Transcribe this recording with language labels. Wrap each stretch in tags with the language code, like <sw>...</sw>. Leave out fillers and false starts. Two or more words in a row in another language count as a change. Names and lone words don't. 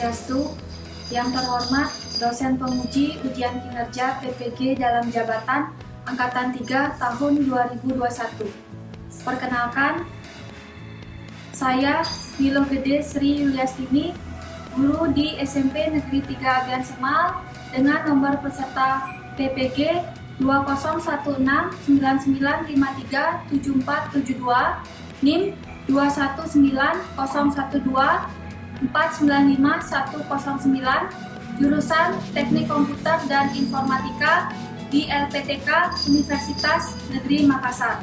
<id>Swastiastu. Yang terhormat dosen penguji ujian kinerja PPG dalam jabatan Angkatan 3 tahun 2021. Perkenalkan, saya Milo Gede Sri Yuliastini, guru di SMP Negeri 3 Abian Semal dengan nomor peserta PPG 201999537472, NIM 2190124951109, jurusan Teknik Komputer dan Informatika di LPTK Universitas Negeri Makassar.</id>